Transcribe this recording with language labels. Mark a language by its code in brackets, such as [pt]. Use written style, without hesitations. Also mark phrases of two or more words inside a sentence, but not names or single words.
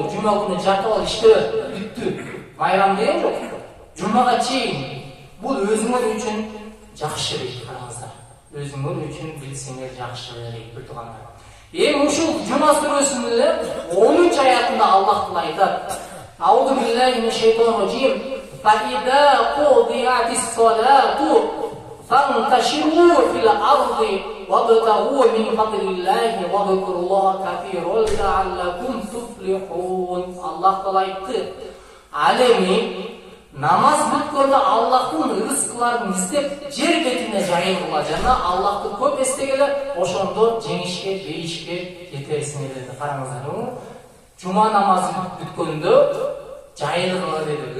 [ky] Жума күнү жатып ал иштебе, бүттү. Майрам деген жок. Жумага чейин. Бул өзүңөр үчүн жакшы дейт, караңыздар. Өзүңөр үчүн билсеңер жакшы дейт, бир тугандар. Эми ушул Жума сүрөсүнүн 10-аятында Аллах Таала айтат: [ar] "أعوذ بالله من الشيطان الرجيم. فإذا قضيت الصلاة فانتشروا في الأرض وابتغوا من فضل الله واذكروا الله كثيرا لعلكم تفلحون." [ky] Аллах Таала айтты: "Ал эми намаз бүткөндө Аллахтын рызкыларын издеп жер бетине жайылгыла жана Аллахты көп эстегиле, ошондо жеңишке, бейишке жетесиңер" деди. Караңыздар, жума намазы бүткөндө жайлыгы dedi.